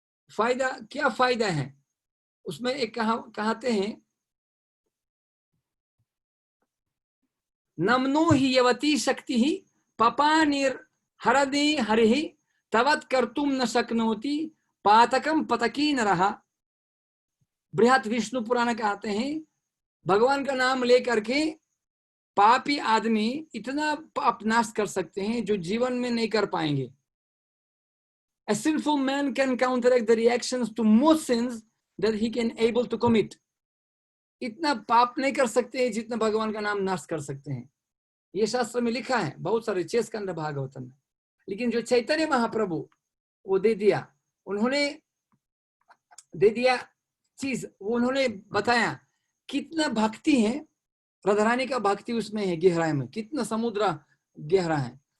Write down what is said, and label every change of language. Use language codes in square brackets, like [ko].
[hi] फायदा क्या फायदा है उसमें, एक कहते हैं, [sa] नमनो हि यवती शक्ति ही पपानिर हरदे हरिहि तवत् कर्तुम न शक्नोति पातकम पतकी नरः। [hi] बृहत विष्णु पुराण कहते हैं, भगवान का नाम लेकर के पापी आदमी इतना पाप नाश कर सकते हैं जो जीवन में नहीं कर पाएंगे। [en] A sinful man can counteract the reactions to most sins that he can able to commit. [hi] इतना पाप नहीं कर सकते जितना भगवान का नाम नाश कर सकते हैं। ये शास्त्र में लिखा है, बहुत सारे चेस्कंद भागवतम में। लेकिन जो चैतन्य महाप्रभु वो दे दिया, उन्होंने दे दिया चीज, वो उन्होंने बताया कितना भक्ति है, राधारानी का भक्ति उसमें है, गहराई में कितना समुद्र गहरा है।